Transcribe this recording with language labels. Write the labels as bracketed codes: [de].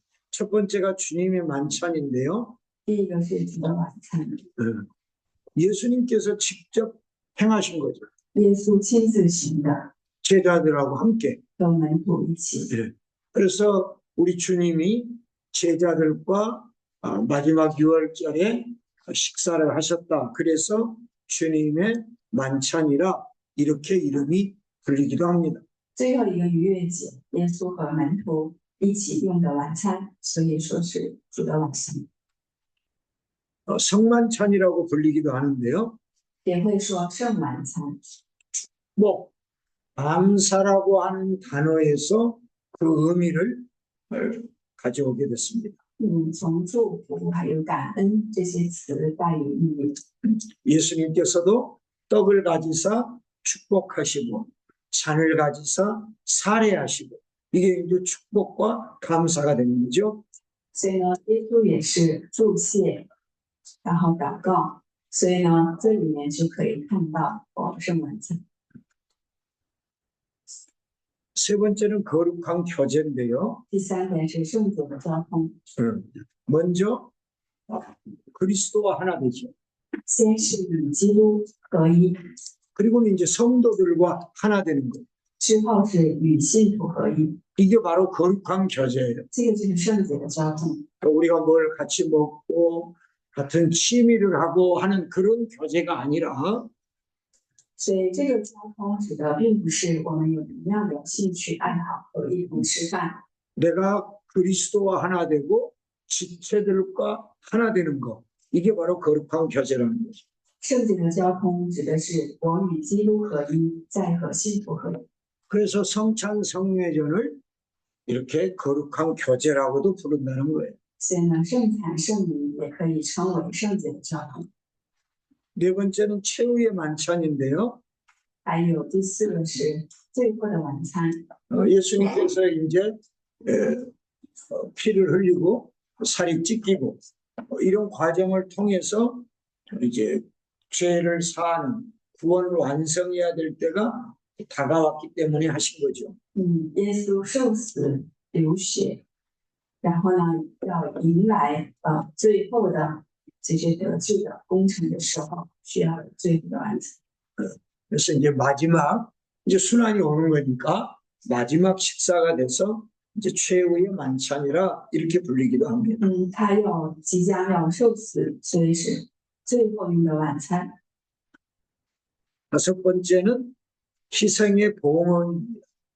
[ko] 첫 번째가 주님의 만찬인데요. [zh] 第一个是主的晚餐， [ko] 예수님께서 직접 행하신 거죠. [zh] 耶稣亲自行的， [ko] 제자들하고 함께. [zh] 跟门徒一起。 [ko] 그래서 우리 주님이 제자들과 마지막 유월절에 식사를 하셨다. 그래서 주님의 만찬이라 이렇게 이름이 불리기도 합니다. [zh] 最后一个逾越节，耶稣和门徒一起用的晚餐，所以说是主的晚餐。 [ko] 성만찬이라고 불리기도 하는데요. [zh] 也会说圣晚餐。 [ko] 뭐 감사라고 하는 단어에서 그 의미를 가져오게 됐습니다. [zh] 从祝福还有感恩这些词带有意义。 [ko] 예수님께서도 떡을 가지사 축복하시고 잔을 가지사 사례하시고 이게 이제 축복과 감사가 되는 거죠. [zh] 所以呢，耶稣也是祝谢，然后祷告。所以呢，这里面就可以看到圣晚餐。 [ko] 세 번째는 거룩한 교제인데요. [zh] 第三点是圣酒的交通。 [ko] 먼저 그리스도와 하나 되죠. [zh] 先是与基督合一， [ko] 그리고는 이제 성도들과 하나 되는 것. [zh] 之后是与信徒合一， [ko] 이게 바로 거룩한 교제예요. [zh] 这个就是圣酒的交通。 [ko] 우리가 뭘 같이 먹고 같은 취미를 하고 하는 그런 교제가 아니라 [zh] 所以这个交通指的并不是我们有同样的兴趣爱好和一同吃饭， [ko] 내가 그리스도와 하나 되고 지체들과 하나 되는 것. 이게 바로 거룩한 교제라는 거죠. [zh] 圣洁的交通指的是我与基督合一，再和信徒合一。 [ko] 그래서 성찬 성례전을 이렇게 거룩한 교제라고도 부른다는 거예요. [zh] 所以呢，圣餐圣礼也可以称为圣洁的教堂。 [ko] 네 번째는 최후의 만찬인데요. [zh] 还有第四个是最后的晚餐。 [ko] 예수님께서 이제 피를 흘리고 살이 찢기고 이런 과정을 통해서 이제 죄를 사하는 구원을 완성해야 될 때가 다가왔기 때문에 하신 거죠. [zh] 耶稣受死流血，然后呢，要迎来最后的这些得救的工程的时候，需要有最后的完成。 [ko] 그래서 이제 마지막 이제 순환이 오는 거니까 마지막 식사가 돼서 이제 최후의 만찬이라 이렇게 불리기도 합니다. [zh] 他即将要受死，所以是最后用的晚餐。 [ko] 다섯 번째는 희생의 봉헌입니다.